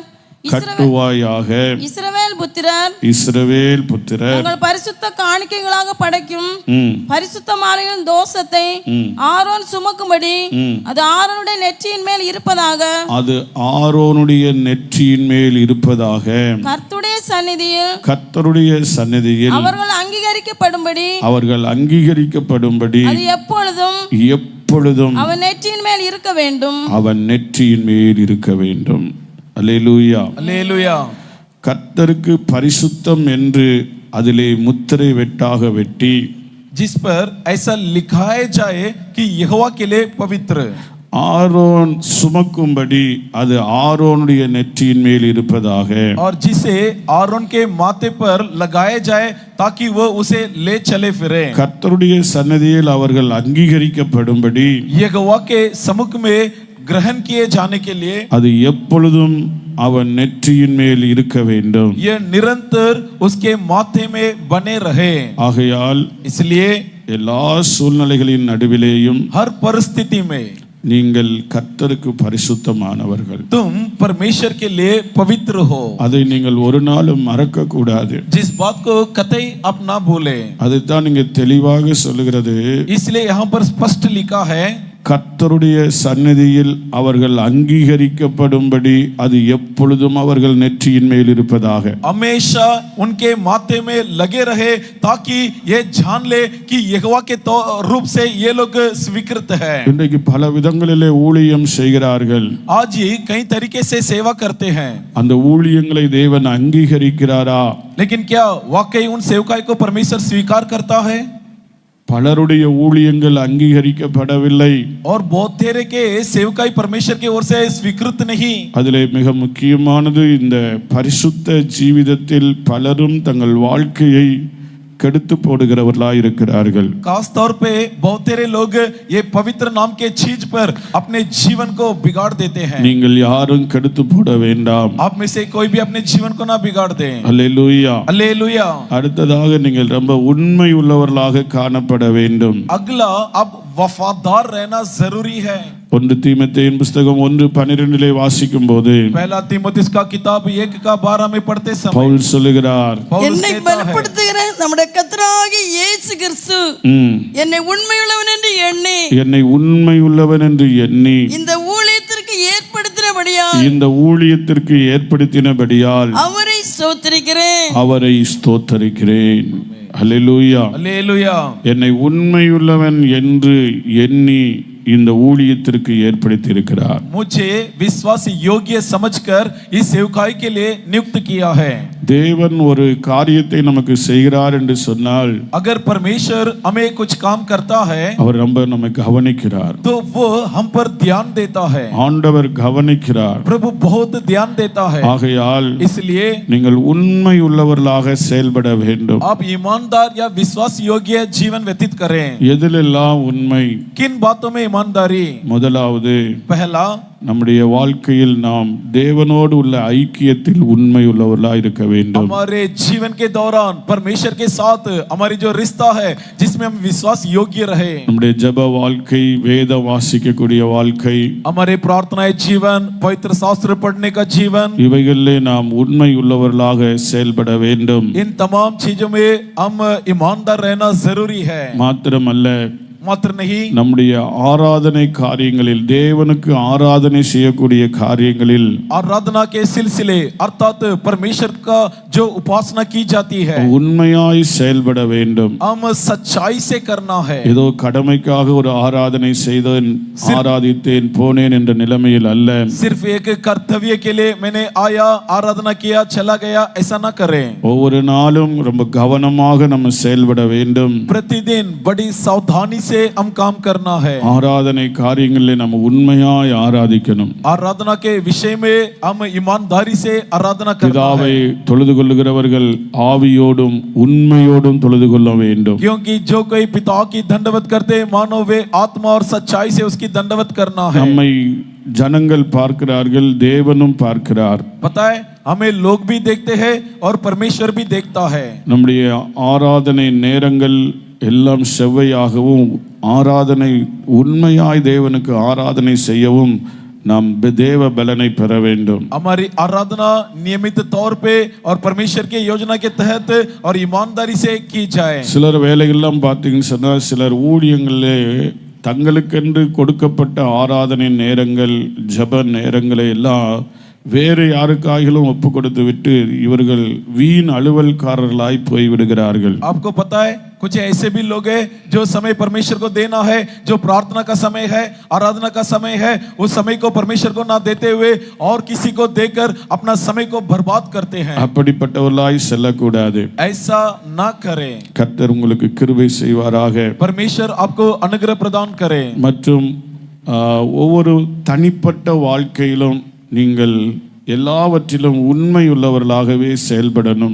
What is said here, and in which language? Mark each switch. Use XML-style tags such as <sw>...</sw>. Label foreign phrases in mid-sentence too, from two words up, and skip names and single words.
<ta>இஸ்ரவேல் புத்திரர் உங்கள் பரிசுத்த காணிக்கைகளாக படைக்கும் பரிசுத்த மாலையின் தோஷத்தை ஆரோன் சுமக்கும்படி அது ஆரோனுடைய நெற்றியின் மேல் இருப்பதாக கர்த்தருடைய சந்நிதியில் அவர்கள் அங்கீகரிக்கப்படும்படி அது எப்பொழுதும் அவன் நெற்றியின் மேல் இருக்க வேண்டும். அல்லேலூயா அல்லேலூயா। கர்த்தருக்கு பரிசுத்தம் என்று அதிலே முத்திரை வெட்டாக வெட்டி,</ta> <hi>जिस पर ऐसा लिखाया जाए कि यहोवा के लिए पवित्र,</hi> <ta>ஆரோன் சுமக்கும்படி அது ஆரோனுடைய நெற்றியின் மேல் இருப்பதாக,</ta> <hi>और जिसे आरोन के माथे पर लगाया जाए ताकि वो उसे ले चले फिरे।</hi> <ta>கர்த்தருடைய சன்னதியில் அவர்கள் அங்கீகரிக்கப்படும்படி,</ta> <hi>यहोवा के सम्मुख में ग्रहण किए जाने के लिए</hi> <ta>அது எப்பொழுதும் அவன் நெற்றியின் மேல் இருக்க வேண்டும்.</ta> <hi>ये निरंतर उसके माथे में बने रहे।</hi> <ta>ஆகையால்</ta> <hi>इसलिए</hi> <ta>எல்லா சூழ்நிலைகளின் நடுவிலேயும்</ta> <hi>हर परिस्थिति में</hi> <ta>நீங்கள் கர்த்தருக்கு பரிசுத்தமானவர்கள்.</ta> <hi>तुम परमेश्वर के लिए पवित्र हो।</hi> <ta>அதை நீங்கள் ஒரு நாளும் மறக்க கூடாது.</ta> <hi>जिस बात को कतई आप ना भूले,</hi> <ta>அதைத்தான் நீங்க தெளிவாக சொல்லுகிறது.</ta> <hi>इसलिए यहाँ पर स्पष्ट लिखा है,</hi> <ta>கர்த்தருடைய சந்நிதியில் அவர்கள் அங்கீகரிக்கப்படும்படி அது எப்பொழுதும் அவர்கள் நெற்றியின் மேல் இருப்பதாக.</ta> <hi>हमेशा उनके माथे में लगे रहे ताकि ये जान ले कि यहोवा के रूप से ये लोग स्वीकृत है।</hi> <ta>இன்றைக்கு பல விதங்களிலே ஊழியம் செய்கிறார்கள்.</ta> <hi>आज ही कई तरीके से सेवा करते हैं,</hi> <ta>அந்த ஊழியங்களை தேவன் அங்கீகரிக்கிறாரா?</ta> <hi>लेकिन क्या वाकई उन सेवकाई को परमेश्वर स्वीकार करता है?</hi> <ta>பலருடைய ஊழியங்கள் அங்கீகரிக்கப்படவில்லை.</ta> <hi>और बहुत तेरे के सेवकाई परमेश्वर की ओर से स्वीकृत नहीं।</hi> <ta>அதிலே மிக முக்கியமானது இந்த பரிசுத்த ஜீவிதத்தில் பலரும் தங்கள் வாழ்க்கையை கெடுத்து போடுகிறவர்களாய் இருக்கிறார்கள்.</ta> <hi>खास तौर पे बहुत तेरे लोग ये पवित्र नाम के चीज पर अपने जीवन को बिगाड़ देते हैं।</hi> <ta>நீங்கள் யாரும் கெடுத்து போட வேண்டாம்.</ta> <hi>आप में से कोई भी अपने जीवन को ना बिगाड़ दे।</hi> <ta>அல்லேலூயா.</ta> <hi>हालेलुया।</hi> <ta>அடுத்ததாக நீங்கள் ரொம்ப உண்மை உள்ளவர்களாக காணப்பட வேண்டும்.</ta> <hi>अगला अब वफादार रहना जरूरी है।</hi> <ta>1 தீமோத்தேயுவின் புத்தகம் 1:12 வாசிக்கும் போது</ta> <hi>पहला तीमुथियुस का किताब 1:12 में पढ़ते समय</hi> <ta>பவுல் சொல்லுகிறார், என்னை பலப்படுத்துகிற நம்முடைய கர்த்தராகிய இயேசு கிறிஸ்து என்னை உண்மையுள்ளவன் என்று எண்ணி என்னை உண்மை உள்ளவன் என்று எண்ணி இந்த ஊழியத்திற்கு ஏற்படுத்தினபடியால் அவரை ஸ்தோத்திரிக்கிறேன். அவரை ஸ்தோத்தரிக்கிறேன். அல்லேலூயா.</ta> <hi>हालेलुया।</hi> <ta>என்னை உண்மையுள்ளவன் என்று எண்ணி இந்த ஊழியத்திற்கு ஏற்படுத்தி இருக்கிறார்.</ta> <hi>मुझे विश्वास योग्य समझकर इस सेवकाई के लिए नियुक्त किया है।</hi> <ta>தேவன் ஒரு காரியத்தை நமக்கு செய்கிறார் என்று சொன்னால்</ta> <hi>अगर परमेश्वर हमें कुछ काम करता है</hi> <ta>அவர் ரொம்ப நம்மை கவனிக்கிறார்.</ta> <hi>तो वो हम पर ध्यान देता है।</hi> <ta>ஆண்டவர் கவனிக்கிறார்.</ta> <hi>प्रभु बहुत ध्यान देता है।</hi> <ta>ஆகையால்</ta> <hi>इसलिए</hi> <ta>நீங்கள் உண்மை உள்ளவர்களாக செயல்பட வேண்டும்.</ta> <hi>आप ईमानदार या विश्वास योग्य जीवन व्यतीत करें।</hi> <ta>எதிலெல்லாம் உண்மை?</ta> <hi>किन बातों में ईमानदारी?</hi> <ta>முதலாவது,</ta> <hi>पहला,</hi> <ta>நம்முடைய வாழ்க்கையில் நாம் தேவனோடு உள்ள ஐக்கியத்தில் உண்மை உள்ளவர்களாக இருக்க வேண்டும்.</ta> <hi>हमारे जीवन के दौरान परमेश्वर के साथ हमारी जो रिश्ता है जिसमें हम विश्वास योग्य रहे।</hi> <ta>நம்முடைய ஜெப வாழ்க்கை, வேத வாசிக்கக்கூடிய வாழ்க்கை,</ta> <hi>हमारे प्रार्थनाएं जीवन, पवित्र शास्त्र पढ़ने का जीवन,</hi> <ta>இவைகளிலே நாம் உண்மை உள்ளவர்களாக செயல்பட வேண்டும்.</ta> <hi>इन तमाम चीजों में हम ईमानदार रहना जरूरी है।</hi> <ta>மாத்திரமல்ல,</ta> <hi>मात्र नहीं,</hi> <ta>நம்முடைய ஆராதனை காரியங்களில், தேவனுக்கு ஆராதனை செய்யக்கூடிய காரியங்களில்</ta> <hi>आराधना के सिलसिले अर्थात परमेश्वर का जो उपासना की जाती है</hi> <ta>உண்மையாய் செயல்பட வேண்டும்.</ta> <hi>हम सच्चाई से करना है।</hi> <ta>ஏதோ கடமைக்காக ஒரு ஆராதனை செய்தேன், ஆராதித்தேன், போனேன் என்ற நிலைமையில் அல்ல.</ta> <hi>सिर्फ एक कर्तव्य के लिए मैंने आया, आराधना किया, चला गया, ऐसा ना करें।</hi> <ta>ஒவ்வொரு நாளும் ரொம்ப கவனமாக நம்ம செயல்பட வேண்டும்.</ta> <hi>प्रतिदिन बड़ी सावधानी से हम काम करना है।</hi> <ta>ஆராதனை காரியங்களில் நம்ம உண்மையாய் ஆராதிக்கணும்.</ta> <hi>आराधना के विषय में हम ईमानदारी से आराधना करना</hi> <ta>பிதாவை</ta> <hi>है।</hi> <ta>தொழுது கொள்ளுகிறவர்கள் ஆவியோடும் உண்மையோடும் தொழுது கொள்ள வேண்டும்.</ta> <hi>क्योंकि जो कोई पिता की दंडवत करते मानो वे आत्मा और सच्चाई से उसकी दंडवत करना है।</hi> <ta>நம்மை ஜனங்கள் பார்க்கிறார்கள், தேவனும் பார்க்கிறார்.</ta> <hi>पता है, हमें लोग भी देखते हैं और परमेश्वर भी देखता है।</hi> <ta>நம்முடைய ஆராதனை நேரங்கள் எல்லாம் செவ்வையாகவும், ஆராதனை உண்மையாய் தேவனுக்கு ஆராதனை செய்யவும் நாம் தேவ பலனை பெற வேண்டும்.</ta> <hi>हमारी आराधना नियमित तौर पे और परमेश्वर के योजना के तहत और ईमानदारी से की जाए।</hi> <ta>சிலர் வேலைகள்லாம் பார்த்தீங்கன்னு சொன்னால், சிலர் ஊழியங்களே தங்களுக்கென்று கொடுக்கப்பட்ட ஆராதனை நேரங்கள், ஜெப நேரங்களை எல்லாம் வேறு யாருக்காகிலும் ஒப்பு கொடுத்து விட்டு இவர்கள் வீண் அலுவல்காரர்களாய் போய் விடுகிறார்கள்.</ta> <hi>आपको पता है, कुछ ऐसे भी लोग हैं जो समय परमेश्वर को देना है, जो प्रार्थना का समय है, आराधना का समय है, उस समय को परमेश्वर को ना देते हुए और किसी को देकर अपना समय को बर्बाद करते हैं।</hi> <ta>அப்படிப்பட்டவர்களாய் செல்லக்கூடாது.</ta> <hi>ऐसा ना करें।</hi> <ta>கர்த்தர் உங்களுக்கு கிருபை செய்வாராக.</ta> <hi>परमेश्वर आपको अनुग्रह प्रदान करे।</hi> <ta>மற்றும் ஒவ்வொரு தனிப்பட்ட வாழ்க்கையிலும் நீங்கள் எல்லாவற்றிலும் உண்மை உள்ளவர்களாகவே செயல்படணும்.</ta>